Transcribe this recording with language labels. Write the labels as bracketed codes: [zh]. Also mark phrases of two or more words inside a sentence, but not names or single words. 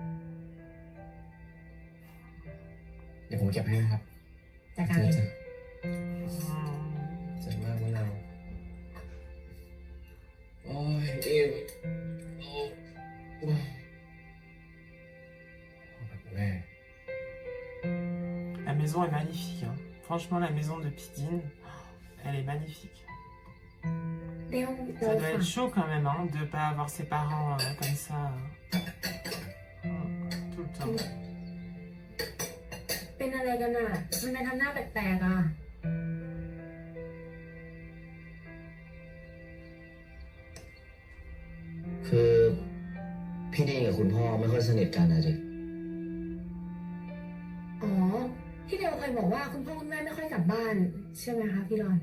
[th] เดี๋ยวผมเก็บให้นะครับ จากการเอง เจ๋งมากมะนาวโอ้ยอิ่มโอ้ย แม่ [fr] La maison est magnifique. Hein. Franchement, la maison de Pidine, elle est magnifique. [th] เดี๋ยว [fr] Ça doit être chaud quand même hein, de ne pas avoir ses parents comme ça tout le temps. [th] เป็นอะไรกันอ่ะทำไมทำหน้าแปลกๆอ่ะ คือพี่ดีนกับคุณพ่อไม่ค่อยสนิทกันนะจิ อ๋อ พี่เดลเคยบอกว่าคุณพ่อคุณแม่ไม่ค่อยกลับบ้าน ใช่ไหมคะพี่รอน